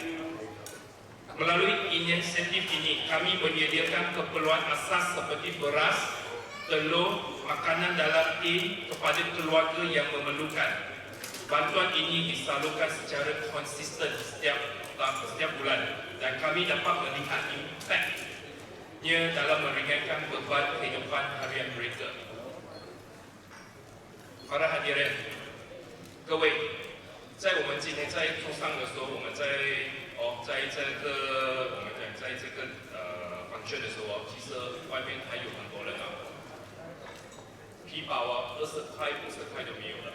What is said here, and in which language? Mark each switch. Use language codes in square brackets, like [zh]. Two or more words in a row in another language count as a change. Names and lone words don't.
[ms] Melalui inisiatif ini, kami menyediakan keperluan asas seperti beras, telur, makanan dalam tin kepada keluarga yang memerlukan. Bantuan ini disalurkan secara konsisten setiap bulan dan kami dapat melihat impaknya dalam meringankan beban kehidupan harian mereka. Para hadirin, [zh] 各位，在我们今天在桌上的时候，我们在这个function 的时候，其实外面还有很多人皮包20块、50块都没有了。